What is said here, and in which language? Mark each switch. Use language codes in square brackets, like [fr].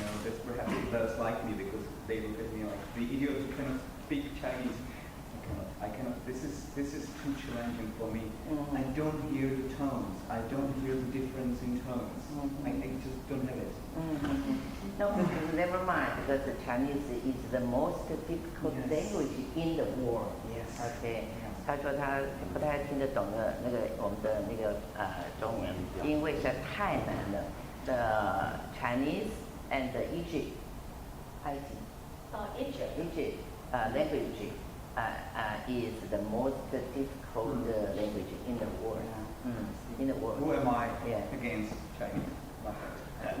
[en] That's perhaps others like me because they look at me like the idiot who cannot speak Chinese. I cannot. This is too challenging for me. I don't hear the tones. I don't hear the difference in tones. I just don't have it. No, never mind, because the Chinese is the most difficult language in the world. Yes. Okay. [zh] 他说他不太听得懂的那个我们的那个中文，因为实在太难了。 [en] The Chinese and the Egypt language is the most difficult language in the world. In the world. Who am I against Chinese?